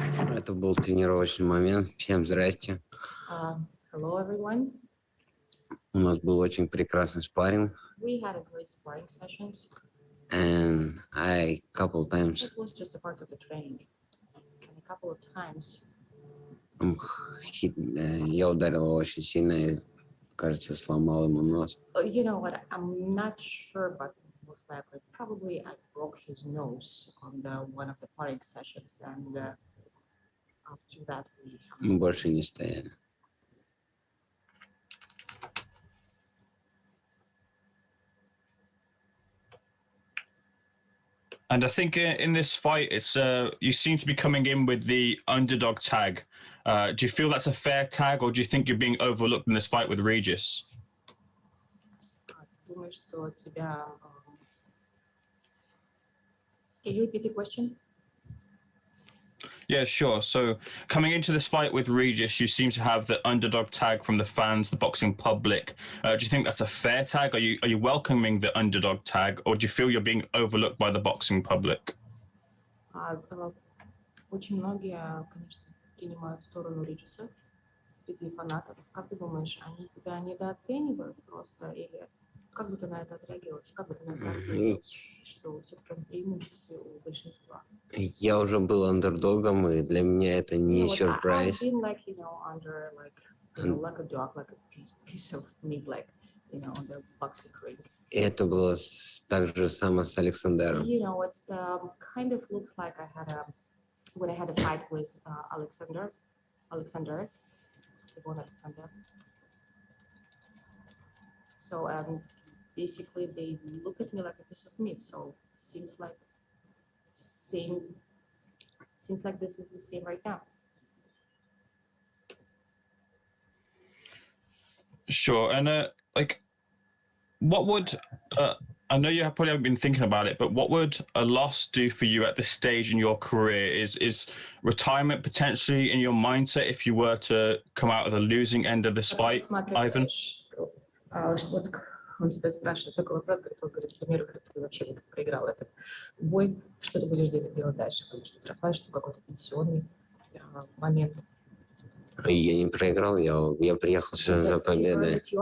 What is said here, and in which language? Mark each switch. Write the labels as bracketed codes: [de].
[ru] Это был тренировочный момент. Всем здрасте. [en] Hello, everyone. [ru] У нас был очень прекрасный спарринг. [en] We had a great sparring sessions. And I couple times. It was just a part of the training. And a couple of times. [ru] Я ударил его очень сильно и, кажется, сломал ему нос. [en] You know what? I'm not sure, but most likely, probably I broke his nose on one of the sparring sessions, and after that [ru] Мы больше не стояли. [en] And I think in this fight, it's you seem to be coming in with the underdog tag. Do you feel that's a fair tag, or do you think you're being overlooked in this fight with Regis? Can you repeat the question? Yeah, sure. So coming into this fight with Regis, you seem to have the underdog tag from the fans, the boxing public. Do you think that's a fair tag? Are you welcoming the underdog tag, or do you feel you're being overlooked by the boxing public? [ru] Очень многие, конечно, принимают сторону Реджиса среди фанатов. Как ты думаешь, они тебя недооценивают просто, или как бы ты на это отреагировал? Как бы ты на это ответил, что все-таки он в преимуществе у большинства? Я уже был андердогом, и для меня это не сюрприз. [en] I've been like, under like a dog, like a piece of meat, like, on the boxing ring. [ru] И это было так же само с Александром. [en] It's kind of looks like when I had a fight with Alexander. So basically they look at me like a piece of meat. So seems like this is the same right now. Sure. And what would I know you have probably haven't been thinking about it, but what would a loss do for you at this stage in your career? Is retirement potentially in your mindset if you were to come out of the losing end of this fight, Ivan? [ru] Он тебя спрашивает такой вопрос, говорит, к примеру, как ты вообще проиграл этот бой, что ты будешь делать дальше? Что ты рассматриваешь какой-то пенсионный момент? Я не проиграл, я приехал сюда за победой.